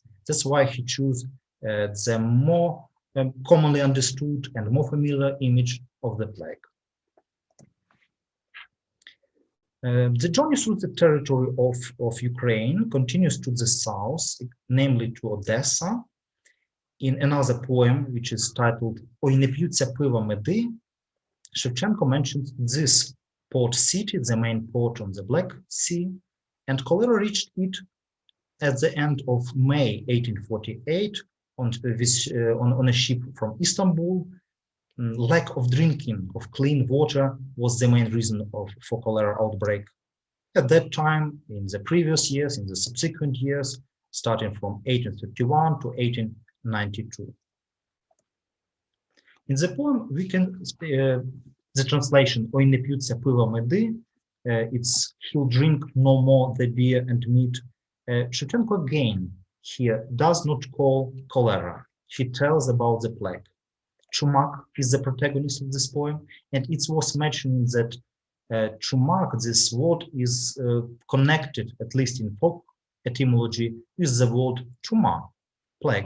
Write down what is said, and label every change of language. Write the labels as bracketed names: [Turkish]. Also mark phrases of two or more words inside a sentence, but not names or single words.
[English] That's why he chose the more commonly understood and more familiar image of the plague. The journey through the territory of Ukraine continues to the south, namely to Odessa. In another poem, which is titled [Ukrainian] "Ой, не п'ються пива меди," [English] Shevchenko mentions this port city, the main port on the Black Sea, and cholera reached it at the end of May 1848 on a ship from Istanbul. Lack of drinking of clean water was the main reason for cholera outbreak. At that time, in the previous years, in the subsequent years, starting from 1831 to 1892. In the poem, we can the translation [Ukrainian] "Ой, не п'ються пива меди," [English] it's "he'll drink no more the beer and meat." Shevchenko again here does not call cholera. He tells about the plague. Chumak is the protagonist of this poem, and it's worth mentioning that chumak, this word, is connected, at least in folk etymology, with the word chuma, plague.